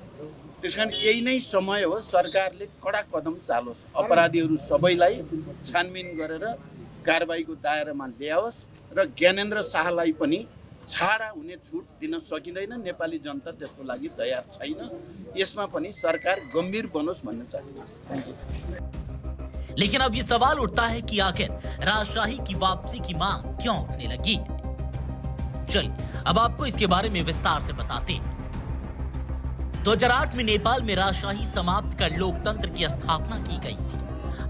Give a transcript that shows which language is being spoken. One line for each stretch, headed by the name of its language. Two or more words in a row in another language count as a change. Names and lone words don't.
Nepali: त्यसकारण यही नै समय हो सरकारले कडा कदम चालोस्, अपराधीहरू सबैलाई छानबिन गरेर कारबाहीको दायरामा ल्याओस् र ज्ञानेन्द्र शाहलाई पनि छाडा हुने छुट दिन सकिँदैन। नेपाली जनता त्यसको लागि तयार छैन। यसमा पनि सरकार गम्भीर बनोस् भन्न चाहन्छु।
Hindi: लेकिन अब ये सवाल उठता है कि आखिर राजशाही की वापसी की मांग क्यों उठने लगी। चलिए अब आपको इसके बारे में विस्तार से बताते हैं। 2008 में नेपाल में राजशाही समाप्त कर लोकतंत्र की स्थापना की गई थी।